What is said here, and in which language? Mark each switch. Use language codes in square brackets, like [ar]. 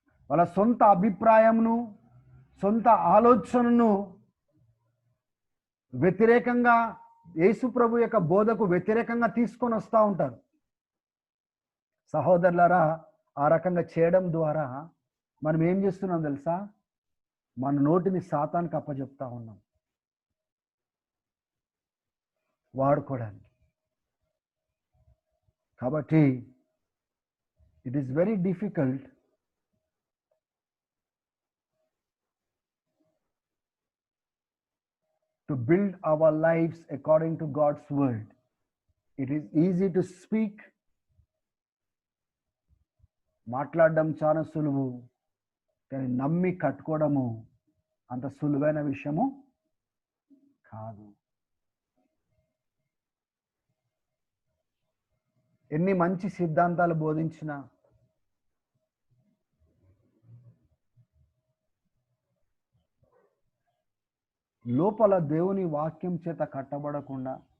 [te] వాళ్ళ సొంత అభిప్రాయంను, సొంత ఆలోచనను వ్యతిరేకంగా, యేసు ప్రభు యొక్క బోధకు వ్యతిరేకంగా తీసుకొని వస్తూ ఉంటారు. సహోదరులారా, ఆ రకంగా చేయడం ద్వారా మనం ఏం చేస్తున్నాం తెలుసా? మన నోటిని సాతానికి అప్పచెప్తా ఉన్నాం వాడుకోవడానికి. కాబట్టి [en] It is very difficult to build our lives according to God's word. It is easy to speak. [te] మాట్లాడడం చాలా సులువు, కానీ నమ్మి కట్టుకోవడము అంత సులువైన విషయము కాదు. ఎన్ని మంచి సిద్ధాంతాలు బోధించినా, లోపల దేవుని వాక్యం చేత కట్టబడకుండా,